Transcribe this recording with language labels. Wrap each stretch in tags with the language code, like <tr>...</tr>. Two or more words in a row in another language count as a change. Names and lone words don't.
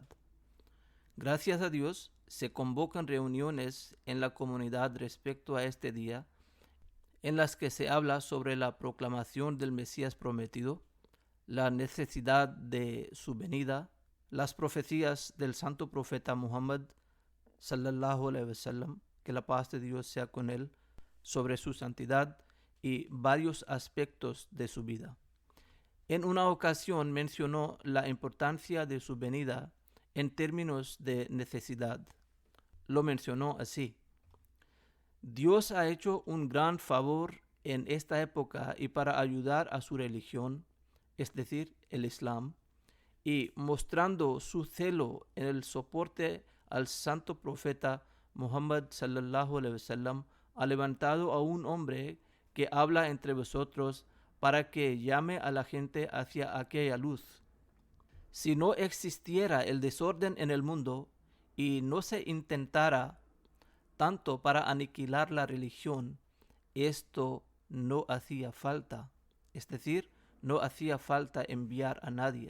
<es>Gracias a Dios se convocan reuniones en la comunidad respecto a este día, en las que se habla sobre la proclamación del Mesías Prometido, la necesidad de su venida, las profecías del santo profeta Muhammad</es> <ar>صلى الله عليه وسلم,</ar> <es>que la paz de Dios sea con él, sobre su santidad y varios aspectos de su vida. En una ocasión mencionó la importancia de su venida en términos de necesidad. Lo mencionó así: Dios ha hecho un gran favor en esta época y para ayudar a su religión, es decir, el Islam, y mostrando su celo en el soporte al santo profeta Muhammad</es> <ar>صلى الله عليه وسلم,</ar> <es>ha levantado a un hombre que habla entre vosotros para que llame a la gente hacia aquella luz. Si no existiera el desorden en el mundo y no se intentara tanto para aniquilar la religión, esto no hacía falta, es decir, no hacía falta enviar a nadie.</es>